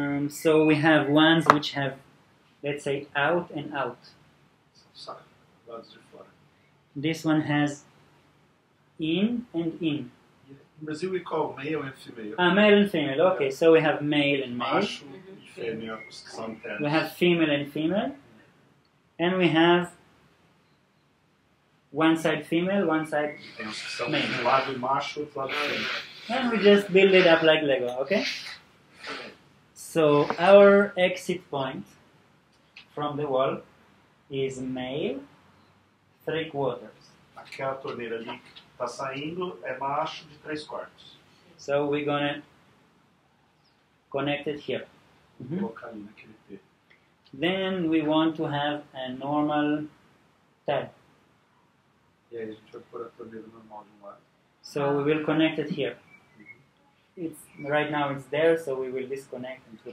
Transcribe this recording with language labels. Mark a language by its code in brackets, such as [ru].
[en] So we have ones which have, let's say, out and out. [pt] Sabe, lados de fora. [en] This one has in and in. [pt] No Brasil [en] we call male and female. Male and female. Okay, so we have male and male. [pt] Macho e fêmea, os que são internos. [en] We have female and female. And we have one side female, one side. [pt] Tem os que são [en] Male. [pt] um lado macho e outro lado fêmea. [en] And we just build it up like Lego, okay? So our exit point from the wall is male 3/4. [pt] Aquela torneira ali que está saindo é macho de 3/4. [en] So we're gonna connect it here. [pt] Vou colocar ali naquele T. [en] Then we want to have a normal tab. [pt] E aí a gente vai pôr a torneira normal de um lado. [en] So we will connect it here. It's right now it's there, so we will disconnect and put